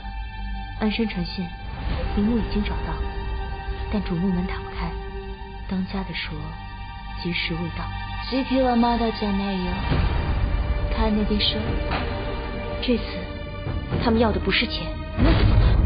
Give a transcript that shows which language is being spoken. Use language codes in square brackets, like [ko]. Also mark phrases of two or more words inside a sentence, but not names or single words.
[zh] 安身成县，陵墓已经找到，但主墓门打不开。当家的说，吉时未到。 [ja] 時期はまだじゃないよ。金でしょ。 [zh] 这次，他们要的不是钱。那怎么办？